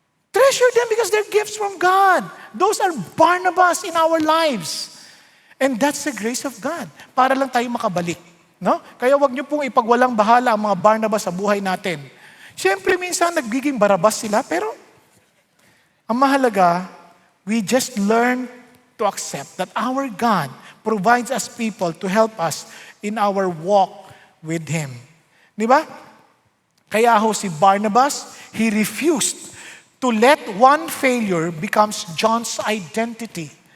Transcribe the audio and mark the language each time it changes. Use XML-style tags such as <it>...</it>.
<en>Treasure them because they're gifts from God. Those are Barnabas in our lives. And that's the grace of God.</en> <tl>Para lang tayo makabalik. No? Kaya wag niyo pong ipagwalang bahala ang mga Barnabas sa buhay natin. Siyempre, minsan nagiging Barabas sila, pero ang mahalaga,</tl> <en>we just learn to accept that our God provides us people to help us in our walk with Him.</en> <tl>Di ba?</tl> <en>Kaya si Barnabas, he refused to let one failure becomes John's identity.</en>